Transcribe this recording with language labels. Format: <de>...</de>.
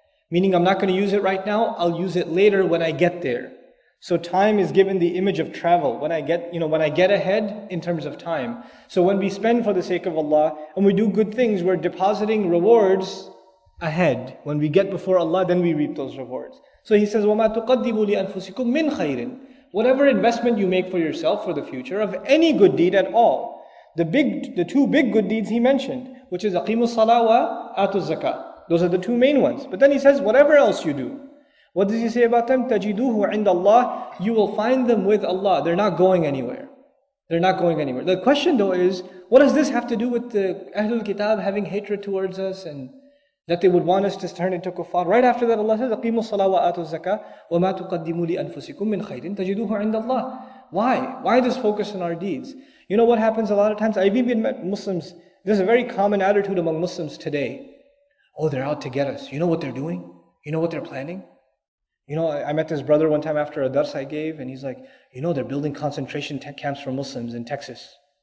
<en>Meaning I'm not going to use it right now, I'll use it later when I get there. So time is given the image of travel. When I get ahead in terms of time. So when we spend for the sake of Allah and we do good things, we're depositing rewards ahead. When we get before Allah, then we reap those rewards. So He says,</en> <ar>وَمَا تُقَدِّمُوا لِأَنفُسِكُم مِّنْ خَيْرٍ.</ar> <en>Whatever investment you make for yourself for the future of any good deed at all. The two big good deeds He mentioned, which is</en> <ar>أَقِيمُوا الصَّلَاةَ وَآتُوا الزَّكَاةَ.</ar> <en>Those are the two main ones. But then He says, whatever else you do. What does He say about them?</en> <ar>تَجِدُوهُ عِنْدَ اللَّهِ.</ar> <en>You will find them with Allah. They're not going anywhere. They're not going anywhere. The question though is, what does this have to do with the Ahlul Kitab having hatred towards us and that they would want us to turn into kuffar? Right after that Allah says,</en> <ar>أَقِيمُوا الصَّلَاةَ وَآتُوا الزَّكَاةَ وَمَا تُقَدِّمُوا لِأَنفُسِكُم مِّنْ خَيْرٍ تَجِدُوهُ عِنْدَ اللَّهِ.</ar> <en>Why? Why this focus on our deeds? You know what happens a lot of times? I've even met Muslims, there's a very common attitude among Muslims today. Oh, they're out to get us. You know what they're doing? You know what they're planning? You know, I met this brother one time after a dars I gave, and he's like, you know, they're building concentration camps for Muslims in Texas.</en>